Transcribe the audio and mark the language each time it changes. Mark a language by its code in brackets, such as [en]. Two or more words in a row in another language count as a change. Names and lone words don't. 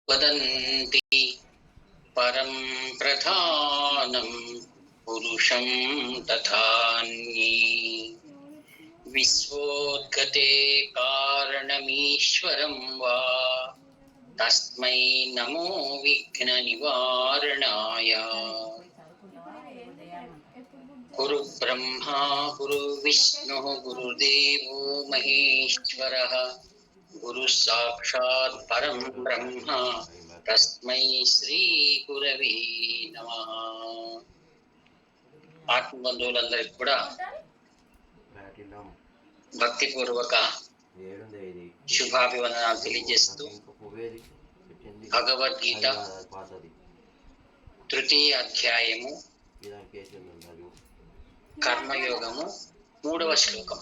[sa] वदन्ति परं प्रधानं पुरुषं तथान्ये विश्वोद्गते कारणमीश्वरं वा तस्मै नमो विघ्ननिवारणाय। गुरु ब्रह्मा गुरु विष्णु गुरुदेवो महेश्वरः गुरु साक्षात् परं ब्रह्म तस्मै श्री गुरवे नमः. [te] ఆత్మబంధువులందరికీ కూడా భక్తిపూర్వక శుభాభివందనాలు తెలియజేస్తూ భగవద్గీత తృతీయ అధ్యాయము కర్మయోగము 3వ శ్లోకం.